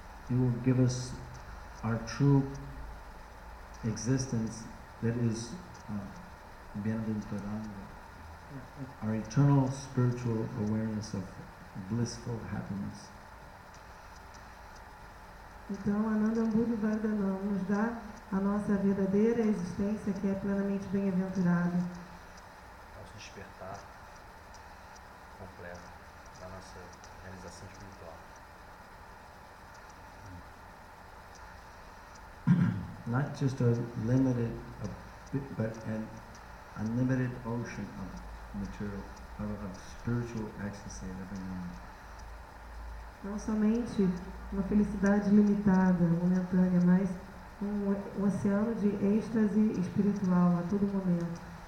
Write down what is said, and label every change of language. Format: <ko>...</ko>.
<en>It will give us our true existence, that is Bhyanabhintaranga, our eternal spiritual awareness of blissful happiness.</en> <pt>Então, Anandam Buddhi Vardhanam nos dá a nossa verdadeira existência, que é plenamente bem-aventurada. Nosso despertar completo da nossa realização espiritual.</pt> <en>Not just a limited, but an unlimited ocean of material, of spiritual ecstasy at every moment.</en> <pt>Não somente uma felicidade limitada, momentânea, mas um oceano de êxtase espiritual a todo momento.</pt>